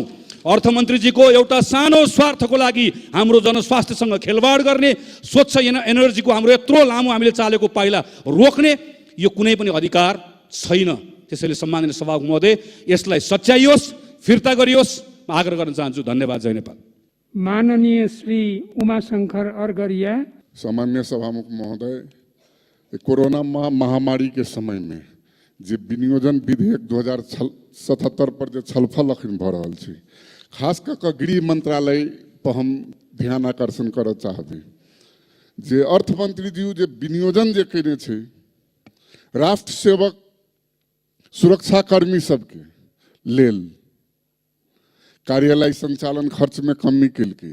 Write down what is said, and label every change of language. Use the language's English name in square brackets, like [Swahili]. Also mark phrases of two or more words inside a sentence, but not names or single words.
[Nepali] अर्थमन्त्रीजीको एउटा सानो स्वार्थको लागि हाम्रो जनस्वास्थ्यसँग खेलवाड गर्ने, स्वच्छ एनर्जीको हाम्रो यत्रो लामो हामीले चालेको पाइला रोक्ने यो कुनै पनि अधिकार छैन। त्यसैले सम्माननीय सभामुख महोदय, यसलाई सच्याइयोस्, फिर्ता गरियोस्, म आग्रह गर्न चाहन्छु। धन्यवाद। जय नेपाल। माननीय श्री उमाशंकर अर्गरिया। सामान्य सभामुख महोदय, [Maithili] कोरोना महामारी के समय में जे विनियोजन विधेयक 2077 पर जो छलफल अखन भ रहल छै, खास कऽ गृह मंत्रालय पर हम ध्यान आकर्षण करऽ चाहबी जे अर्थमंत्री जी जे विनियोजन जे केने छै, राष्ट्र सेवक सुरक्षाकर्मी सबके लेल कार्यालय संचालन खर्च में कमी केलकै।